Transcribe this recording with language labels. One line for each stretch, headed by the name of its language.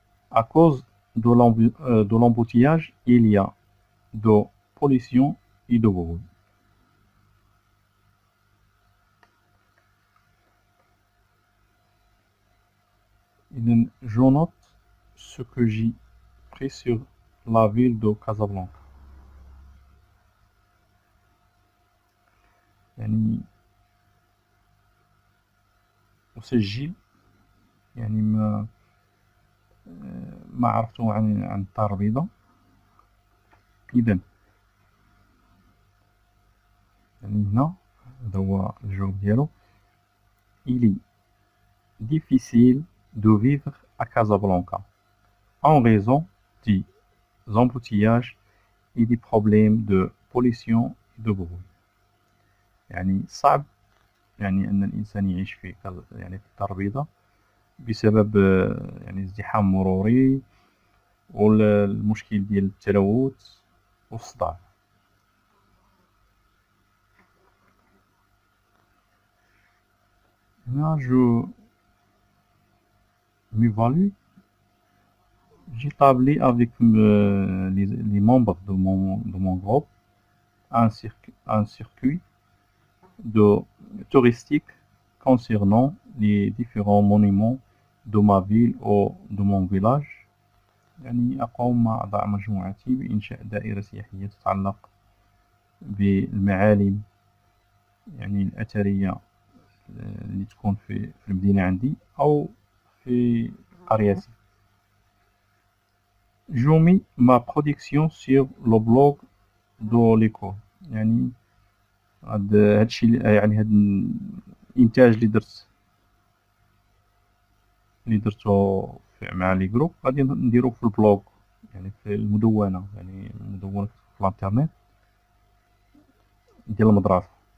French: À cause de l'embouteillage, il y a de pollution et de bruit. Je note ce que j'ai pris sur la ville de Casablanca.
Arabic: يعني أسجل يعني ما عرفته عن الدار البيضاء. إذن يعني هنا هذا هو الجواب ديالو.
French: Il est difficile de vivre à Casablanca en raison des embouteillages et des problèmes de pollution et de bruit.
Arabic: يعني صعب يعني أن الإنسان يعيش في يعني في الدار البيضاء بسبب يعني ازدحام مروري والمشكل ديال التلوث والصداع. هنا
French: je m'évalue. J'établis avec les membres de mon groupe un circuit touristique concernant les différents monuments de ma ville ou de mon village.
Arabic: يعني أقوم مع أعضاء مجموعتي بإنشاء دائرة سياحية تتعلق بالمعالم يعني الأثرية اللي تكون في المدينة عندي أو في قريتي.
French: Je mets ma production sur le blog de l'école.
Arabic: يعني هادشي يعني هاد الإنتاج اللي درتو مع لي جروب غادي نديرو في البلوغ، يعني في المدونة، يعني مدونة في الانترنت ديال المدرسة.